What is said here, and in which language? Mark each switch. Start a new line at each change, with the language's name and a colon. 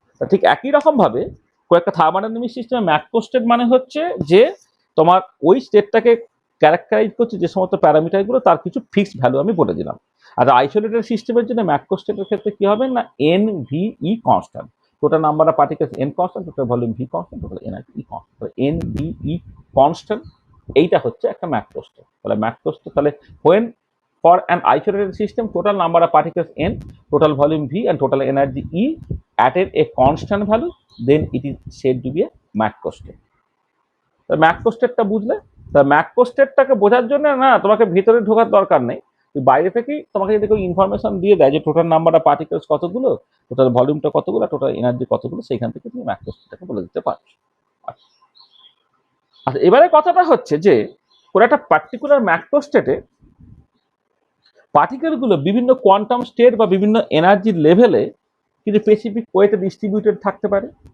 Bangla: ঠিক একই রকম ভাবে কয়েকটা থার্মোডাইনামিক সিস্টেমে ম্যাক্রোস্টেট মানে হচ্ছে যে তোমার ওই স্টেটটাকে ক্যারেক্টারাইজ করছে যে সমস্ত প্যারামিটারগুলো, তার কিছু ফিক্সড ভ্যালু আমি বলে দিলাম। আর আইসোলেটেড সিস্টেমের জন্য ম্যাক্রোস্টেটের ক্ষেত্রে কি হবে না, N V E constant, total number of particles N constant, total volume V constant, total energy E constant, N V E constant. এইটা হচ্ছে একটা ম্যাক্রোস্টেট। তাহলে ম্যাক্রোস্টেট, তাহলে
English: When for an isolated system, total number of particles n, total volume v, and total energy e at a constant value, then it is said to be a macrostate.
Bangla: তো ম্যাক্রোস্টেটটা বুঝলে? তা ম্যাক্রোস্টেটটাকে বোঝার জন্য না তোমাকে ভিতরে ঢোকার দরকার নেই, বাইরে থেকেই তোমাকে যদি কেউ ইনফরমেশন দিয়ে দেয় যে টোটাল নাম্বার অফ পার্টিকেলস কতগুলো, টোটাল ভলিউমটা কতগুলো, টোটাল এনার্জি কতগুলো, সেইখান থেকে তুমি ম্যাক্রোস্টেটটাকে বলে দিতে পারছো। আচ্ছা, এবারে কথাটা হচ্ছে যে কোনো একটা পার্টিকুলার ম্যাক্রোস্টেটে পার্টিকেলগুলো বিভিন্ন কোয়ান্টাম স্টেট বা বিভিন্ন এনার্জির লেভেলে কিন্তু স্পেসিফিক ওয়েতে ডিস্ট্রিবিউটেড থাকতে পারে।